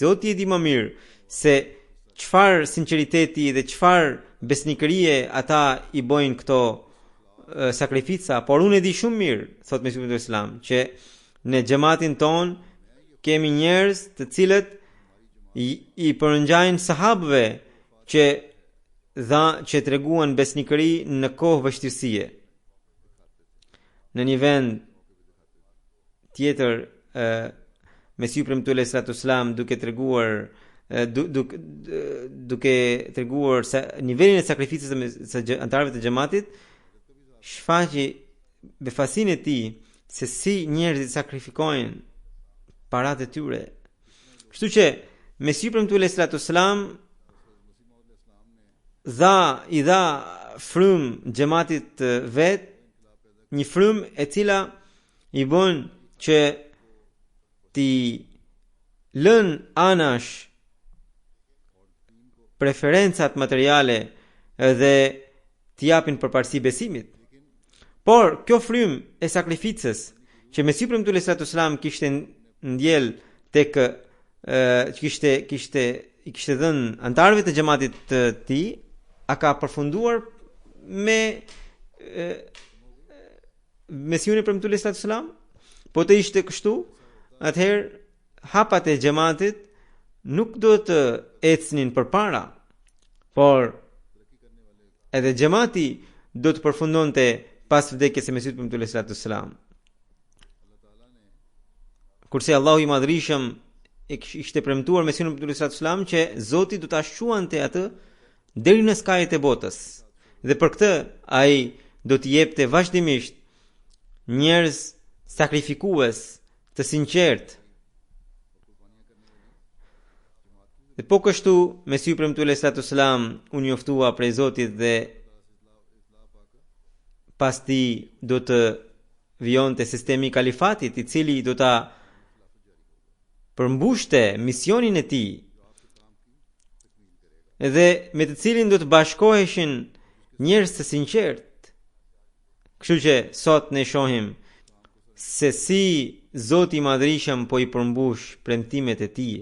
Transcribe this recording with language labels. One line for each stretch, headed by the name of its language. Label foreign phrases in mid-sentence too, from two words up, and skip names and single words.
Albanian: Zoti e di më mirë se çfarë sinqeriteti dhe çfarë besnikërie ata i bojnë këto sakrifica, por unë e di shumë mirë, thot Mesihut Islam, që në xhamatin ton kemi njerëz të cilët i përngjajnë sahabëve që treguan besnikëri në kohë vështirësie. Në një vend tjetër, Mesiu premtuar
Arabic: عليه الصلاة السلام
Albanian: duke treguar nivelin e sakrificës së antarëve të xhamatit, shfaqi befasinë e tij se si njerëzit sakrifikojnë paratë e tyre. Kështu që Mesiu premtuar
Arabic: عليه الصلاة السلام
Albanian: i dha frym xhamatit vet, një frym e cila i bën që ti lën anash preferencat materiale dhe t'i japin përparësi besimit. Por kjo frym e sakrificës që Mesiu premtuar
Arabic: عليه الصلاة السلام
Albanian: kishte ndjel tek i kishte dhënë antarëve të xhamatit të tij, a ka përfunduar me Mesiun e premtuar
Arabic: عليه الصلاة السلام?
Albanian: Po të ishte kështu, atëherë hapat e xhamatit nuk do të ecnin përpara, por edhe xhamati do të përfundonte pas vdekjes së Mesihut premtuar
Arabic: عليه الصلاة السلام.
Albanian: Kurse Allahu i Madhërisëm ishte premtuar Mesihun premtuar
Arabic: عليه الصلاة السلام
Albanian: që Zoti do ta shquante atë deri në skajet e botës. Dhe për këtë ai do t'i jepte vazhdimisht njerëz sakrifikues të sinqert. Dhe po kështu Mesiu premtuar
Arabic: عليه الصلاة السلام
Albanian: u njoftua prej Zotit dhe pas ti do të vijonte sistemi i kalifatit, i cili do ta përmbushte misionin e tij dhe me të cilin do të bashkoheshin njerëz të sinqert, Kështu që sot ne shohim se si Zoti i Madhrishëm po i përmbush premtimet e tij.